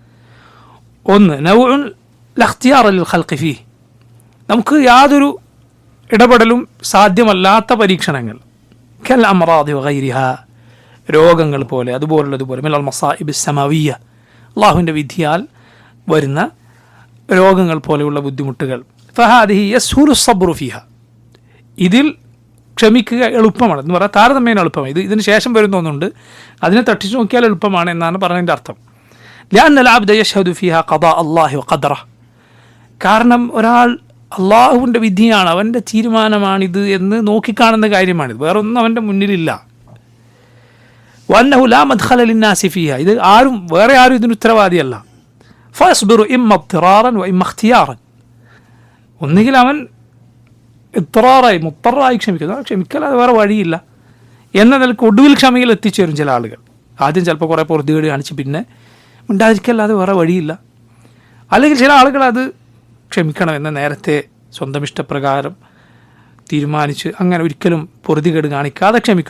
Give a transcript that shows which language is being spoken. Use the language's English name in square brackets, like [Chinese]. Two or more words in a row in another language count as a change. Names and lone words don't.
[Malayalam] 1, [Arabic] نوع لا اختيار للخلق فيه, [Malayalam] നമുക്ക് യാതൊരു ഇടപെടലും സാധ്യമല്ലാത്ത പരീക്ഷണങ്ങൾ, [Arabic] كالأمراض وغيرها, [Malayalam] രോഗങ്ങൾ പോലെ, അതുപോലുള്ളതുപോലെ, [Arabic] من المصائب السماوية, [Malayalam] അള്ളാഹുവിൻ്റെ വിധിയാൽ വരുന്ന രോഗങ്ങൾ പോലെയുള്ള ബുദ്ധിമുട്ടുകൾ. [Arabic] فهذه يسهل الصبر فيها, [Malayalam] ഇതിൽ ക്ഷമിക്കുക എളുപ്പമാണ് എന്ന് പറയാൻ താരതമ്യേന എളുപ്പമാണ്. ഇതിന് ശേഷം വരുന്ന ഒന്നുണ്ട്, അതിനെ തട്ടിച്ചു നോക്കിയാൽ എളുപ്പമാണ് എന്നാണ് പറഞ്ഞതിൻ്റെ അർത്ഥം. [Arabic] لأن العبد يشهد فيها قضاء الله وقدره. [Malayalam] കാരണം ഒരാൾ അള്ളാഹുവിൻ്റെ വിധിയാണ്, അവൻ്റെ തീരുമാനമാണിത് എന്ന് നോക്കിക്കാണുന്ന കാര്യമാണിത്, വേറൊന്നും അവൻ്റെ മുന്നിലില്ല. [Arabic] وأنه لا مدخل للناس فيها. [Malayalam] ഇത് വേറെ ആരും ഇതിന് ഉത്തരവാദിയല്ല. [Arabic] فيصبر إما اضطرارا وإما اختيارا. [Malayalam] ഒന്നുകിൽ അവൻ മുത്തറായി ക്ഷമിക്കല്ലാതെ വേറെ വഴിയില്ല എന്ന നിലക്ക് ഒടുവിൽ ക്ഷമയിൽ എത്തിച്ചേരും ചില ആളുകൾ. ആദ്യം ചിലപ്പോൾ കുറേ പൊറുതികേട് കാണിച്ച് പിന്നെ ഉണ്ടായിരിക്കല്ലാതെ വേറെ വഴിയില്ല. അല്ലെങ്കിൽ ചില ആളുകൾ അത് ക്ഷമിക്കണമെന്ന് നേരത്തെ സ്വന്തം ഇഷ്ടപ്രകാരം തീരുമാനിച്ച് അങ്ങനെ ഒരിക്കലും പൊറുതികേട് കാണിക്കാതെ ക്ഷമിക്കും.